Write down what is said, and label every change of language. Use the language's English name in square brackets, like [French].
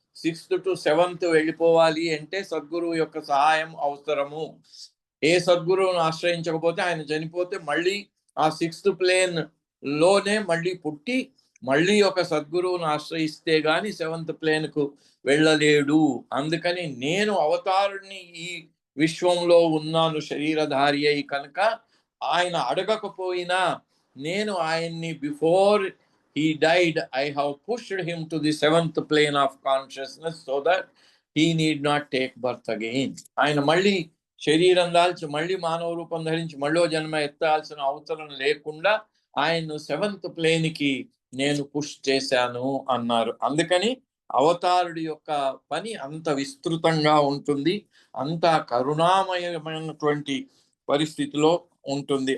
[Telugu] 6th to 7th వెళ్ళిపోవాలి అంటే సద్గురువు యొక్క సహాయం అవసరము. ఏ సద్గురువును ఆశ్రయించకపోతే ఆయన చనిపోతే మళ్ళీ ఆ 6th ప్లేన్ లోనే మళ్ళీ పుట్టి మళ్ళీ ఒక సద్గురువును ఆశ్రయిస్తే గాని 7th ప్లేన్ కు వెళ్ళలేడు. అందుకని నేను అవతారుణ్ణి ఈ విశ్వంలో ఉన్నాను శరీరధారి అయి కనుక ఆయన అడగకపోయినా నేను ఆయన్ని [English] Before he died I have pushed him to the 7th plane of consciousness so that he need not take birth again. [Telugu] ఆయన మళ్ళీ శరీరం దాల్చి మళ్ళీ మానవ రూపం ధరించి మళ్ళీ జన్మ ఎత్తాల్సిన అవసరం లేకుండా ఆయన్ను 7th ప్లేన్ కి నేను పుష్ చేశాను అన్నారు. అందుకని అవతారుడి యొక్క పని అంత విస్తృతంగా ఉంటుంది, అంత కరుణామయమైనటువంటి పరిస్థితిలో ఉంటుంది.